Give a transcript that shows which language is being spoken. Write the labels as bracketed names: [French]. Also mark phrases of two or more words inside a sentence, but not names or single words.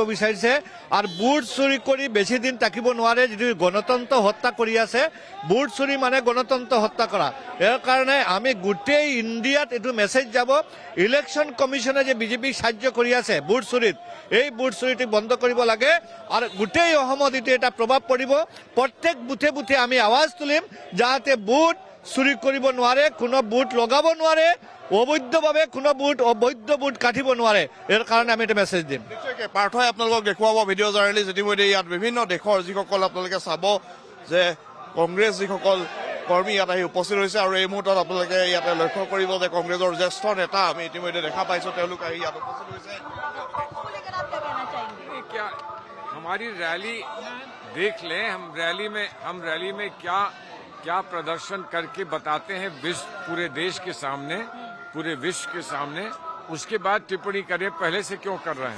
[Assamese] বিচাৰিছে আৰু ভোট চুৰি কৰি বেছি দিন থাকিব নোৱাৰে যিটো গণতন্ত্ৰ হত্যা কৰি আছে ভোট চুৰি মানে গণতন্ত্ৰ হত্যা কৰা ইয়াৰ কাৰণে আমি গোটেই ইণ্ডিয়াত এইটো মেছেজ যাব [English] election commission [Assamese] যে বিজেপিক সাহায্য কৰি আছে ভোট চুৰিত এই ভোট চুৰিটো বন্ধ কৰিব লাগে আৰু গোটেই অসমত এইটো এটা প্ৰভাৱ পৰিব প্ৰত্যেক বুথে বুথে আমি আৱাজ তুলিম যাতে ভোট চুৰি কৰিব নোৱাৰে কোনো ভোট লগাব নোৱাৰে অবৈধভাৱে কোনো অবৈধ ভোট কাটিব নোৱাৰে ইয়াৰ কাৰণে আমি এটা মেছেজ দিম নিশ্চয়কৈ পাৰ্থই আপোনালোকক দেখুৱাব [English] video journalist [Assamese] ইতিমধ্যে ইয়াত বিভিন্ন দেশৰ যিসকল আপোনালোকে চাব যে কংগ্ৰেছ যিসকল কৰ্মী ইয়াত আহি উপস্থিত হৈছে আৰু এই মুহূৰ্তত আপোনালোকে ইয়াতে লক্ষ্য কৰিব যে কংগ্ৰেছৰ জ্যেষ্ঠ নেতা আমি ইতিমধ্যে দেখা পাইছোঁ তেওঁলোক আহি ইয়াত উপস্থিত হৈছে [Hindi] हमारी रैली देख लें हम रैली में क्या प्रदर्शन करके बताते हैं पूरे देश के सामने पूरे विश्व के सामने उसके बाद टिप्पणी करें पहले से क्यों कर रहे हैं